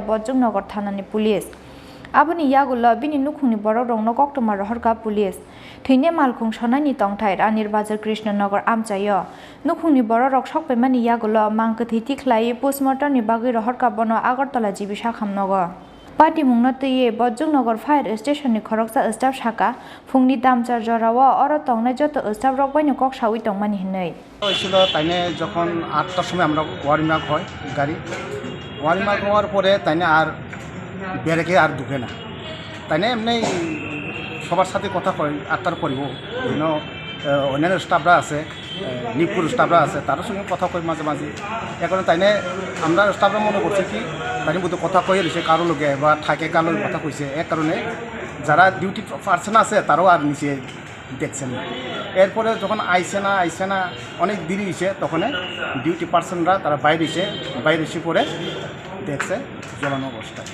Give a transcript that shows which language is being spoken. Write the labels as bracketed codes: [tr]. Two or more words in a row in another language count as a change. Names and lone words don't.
[trp] Bojongnogo thana ni police aboni yagulo bini nukhungni borok rongno koktoma rohorka police thine Malkhung Sonai ni tongthai ranir bazar Krishnanagar amchayo nukhungni borok sokpaimani yagulo mangkthi tikhlai postmortem ni bagui rohorka bono Agartala jibisa khamnogo party mungno tye Bojongnogo Fire Station ni Khoroksa staff shaka phungni damchar jorao oro tongnai joto staff rok baino kok sawi tongmani hinai [bn] হয়েছিল তাইনে যখন ৮টার সময় আমরা ওয়ারিমার্ক হয় গাড়ি ওয়ারিমার্ক হওয়ার পরে তাইনে আর বেরেকে আর ঢুকে না তাইনে এমনি সবার সাথে কথা কয় ৮টার পরেও বিভিন্ন অন্যান্য স্টাফরা আছে নিপুর স্টাফরা আছে তার সঙ্গে কথা কই মাঝে মাঝে এখন তাইনে আমরা স্টাফরা মনে করছি কি তাইনে বোধ কথা কয়ে রয়েছে কারো লোকে বা থাকে কারো কথা কইছে এক কারণে যারা [en] duty person [bn] আছে তারাও আর নিচে দেখছেন না এরপরে যখন আইসে না অনেক দেরি হয়েছে তখন [en] duty personra [bn] তারা বাইরে এসে পরে দেখছে জ্বলানো অবস্থায়